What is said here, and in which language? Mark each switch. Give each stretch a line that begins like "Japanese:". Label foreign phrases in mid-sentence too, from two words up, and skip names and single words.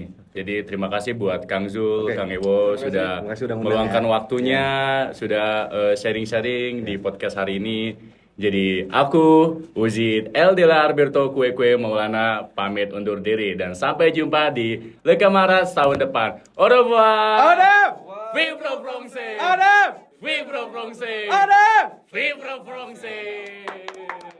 Indonesian: Jadi terima kasih buat Kang Zul, Kang Ewo sudah Terima kasih udah ngundang meluangkan ya. waktunya, sudah sharing-sharing di podcast hari ini. Jadi aku Uzid Eldela Alberto Kue Maulana pamit undur diri dan sampai jumpa di Leka Marat tahun depan.
French: Au revoir. Vive le Français. Vive le Français. Vive le Français.